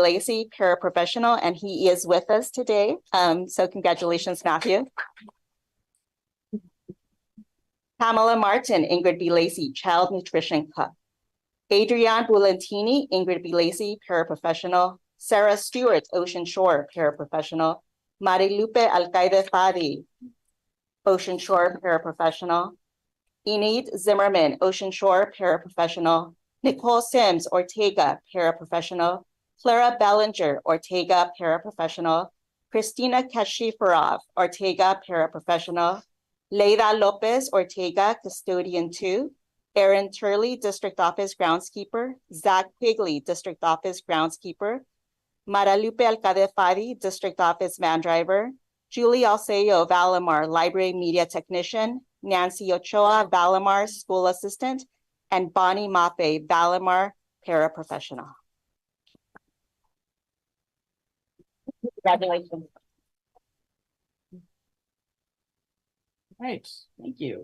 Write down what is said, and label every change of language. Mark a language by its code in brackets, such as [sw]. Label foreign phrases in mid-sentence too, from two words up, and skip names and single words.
[en] Lacey, paraprofessional, and he is with us today. So congratulations, Matthew. Pamela Martin, Ingrid B. Lacey, child nutrition cook. Adrienne Bulantini, Ingrid B. Lacey, paraprofessional. Sarah Stewart, Ocean Shore, paraprofessional. Marilupe Alcaide Fadi, Ocean Shore, paraprofessional. Enid Zimmerman, Ocean Shore, paraprofessional. Nicole Sims, Ortega, paraprofessional. Clara Bellinger, Ortega, paraprofessional. Christina Kashifarov, Ortega, paraprofessional. Leida Lopez, Ortega, custodian 2. Aaron Turley, district office groundskeeper. Zach Quigley, district office groundskeeper. Maralupe Alcade Fadi, district office van driver. Julie Alceo, Valimar, library media technician. Nancy Ochoa, Valimar, school assistant. And Bonnie Mafe, Valimar, paraprofessional. Congratulations. Right, thank you.